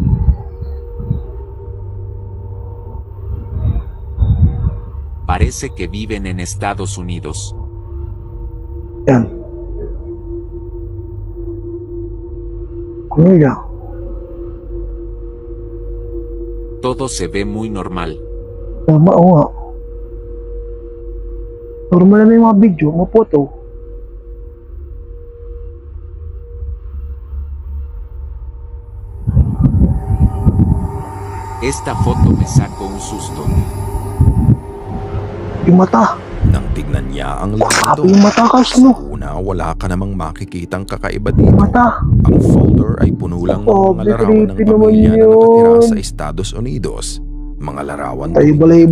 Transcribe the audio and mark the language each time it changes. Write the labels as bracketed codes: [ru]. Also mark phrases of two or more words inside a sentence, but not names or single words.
[es] Parece que viven en Estados Unidos. [tl] Yan. Mira. [es] Todo se ve muy normal. [tl] Tama, oo nga. Normal na yung mga video, mga photo. [es] Esta foto me sacó un susto. [tl] Yung mata. Nang tignan niya ang Grabe [es] lado, [tl] yung mata, guys, no? una wala ka namang makikitang kakaiba dito. Mata. Ang folder ay puno lang ng Oh, mga larawan ng creepy naman pamilya na yun. nakatira sa Estados Unidos. Mga larawan Tayo tuwing balahibo,